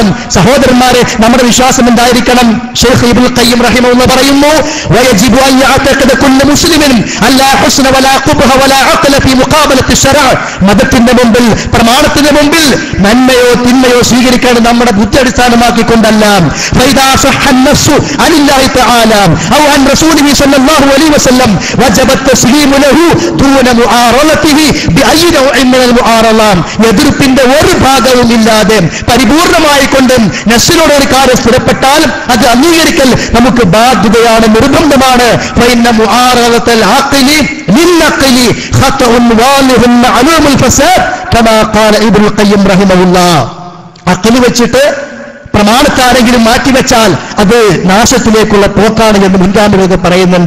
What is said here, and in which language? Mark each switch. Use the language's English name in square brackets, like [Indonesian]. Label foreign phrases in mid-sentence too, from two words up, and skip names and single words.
[Malayalam] സഹോദരന്മാരെ, നമ്മുടെ വിശ്വാസം എന്തായിരിക്കണം? ശൈഖ് ഇബ്നുൽ ഖയ്യിം റഹിമഹുല്ലാഹ് പറയുന്നു, [Arabic] ويجب أن يعتقد كل مسلم ألا حسن ولا قبح ولا عقل في مقابلة الشرع. [Malayalam] മതത്തിന്റെ മുമ്പിൽ, പ്രമാണത്തിന്റെ മുമ്പിൽ നന്മയോ തിന്മയോ സ്വീകരിക്കാൻ നമ്മുടെ ബുദ്ധി അടിസ്ഥാനമാക്കിക്കൊണ്ടല്ല. [Arabic] فإذا صح النص عن الله تعالى أو عن رسوله صلى الله عليه وسلم وجب التسليم له دون معارضته بأي نوع من المعارضة. [Malayalam] എതിർപ്പിന്റെ ഒരു ഭാഗവും ഇല്ലാതെ പരിപൂർണമായിക്കൊണ്ട് നഫ്സിനോട് ഒരു കാര്യം സ്ഥിരപ്പെട്ടാൽ അത് അംഗീകരിക്കൽ നമുക്ക് ബാധ്യതയാണ്, നിർബന്ധമാണ്. അഖ്ല് വെച്ചിട്ട് പ്രമാണത്താരെങ്കിലും മാറ്റിവെച്ചാൽ അത് നാശത്തിലേക്കുള്ള പോക്കാണ് എന്ന് മുൻഗാമികൾ പറയുന്നുണ്ട്.